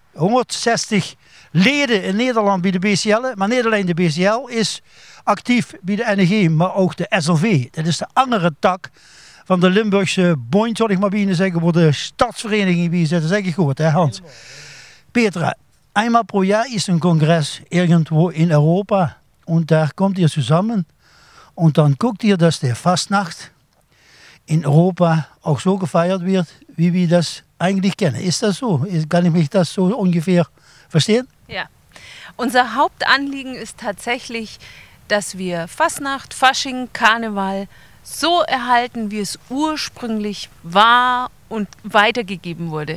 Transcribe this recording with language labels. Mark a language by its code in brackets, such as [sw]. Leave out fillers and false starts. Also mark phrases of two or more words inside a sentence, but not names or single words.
[nl] 160 leden in Nederland bij de BCL. Maar niet alleen de BCL is actief bij de NEG, maar ook de SLV. Dat is de andere tak van de Limburgse bond, zal ik maar bijna zeggen, voor de stadsvereniging wie zitten. Zeg ik goed, hè Hans? Petra, eenmaal per jaar is een congres ergens in Europa. En daar komt hier samen. [de] En dan guckt ihr, dass der Fastnacht in Europa auch so gefeiert wird, wie wir das eigentlich kennen. Ist das so? Kann ich mich das so ungefähr verstehen? Ja. Unser Hauptanliegen ist tatsächlich, dass wir Fastnacht, Fasching, Karneval so erhalten, wie es ursprünglich war und weitergegeben wurde.